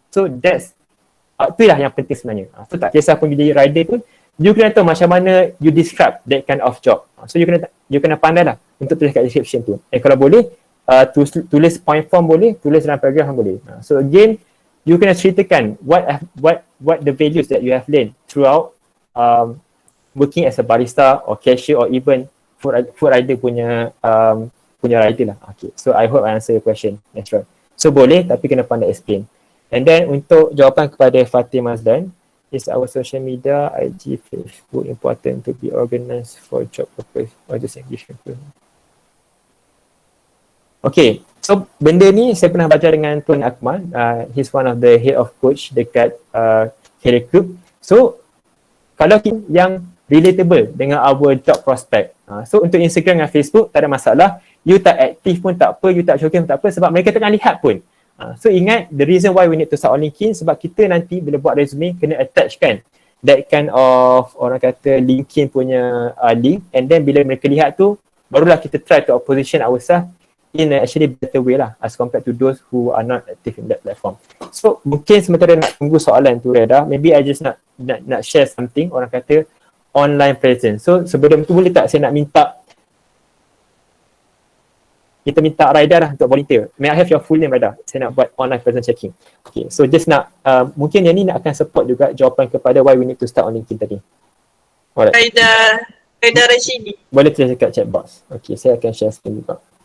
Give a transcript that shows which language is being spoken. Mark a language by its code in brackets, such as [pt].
[ms] So that's itulah yang penting sebenarnya. So tak kisah pun jadi rider pun, you kena tahu macam mana you describe that kind of job. So you kena pandai lah untuk tulis kat description tu. Kalau boleh tulis point form boleh, tulis dalam paragraph boleh. [en] So again, you [ms] kena ceritakan [en] what the values that you have learned throughout working as a barista or cashier or even food rider punya rider lah. Okay, so I hope I answer your question, Nazrul. [ms] So boleh tapi kena pandai explain. [en] And then [ms] untuk jawapan kepada [en] Fatih Mazdan, is our social media, IG, Facebook important to be organized for job purpose or just engagement? [ms] Okay, so benda ni saya pernah baca dengan Tuan Akmal. [en] He's one of the head of coach dekat career group. [ms] So kalau yang relatable dengan our job prospect. So untuk Instagram dan Facebook tak ada masalah. You tak aktif pun tak apa, you tak showcase pun tak apa sebab mereka tengah lihat pun. [en] So ingat the reason why we need to start on LinkedIn [ms] sebab kita nanti bila buat resume kena attach kan [en] that kind of orang kata LinkedIn punya link, and then bila mereka lihat tu barulah kita try to position ourselves in a actually better way lah as compared to those who are not active in that platform. [ms] So mungkin sementara nak tunggu soalan tu Reda, maybe I just nak share something, orang kata online presence. So sebelum tu boleh tak saya nak minta Raida lah untuk volunteer. [en] May I have your full name Raida? [ms] Saya nak buat online presence checking. Okay, so just nak mungkin yang ni nak akan support juga jawapan kepada why we need to start on LinkedIn tadi. Alright. Raida Rashidi. Boleh tulis dekat chat box. Okay, saya akan share screen juga.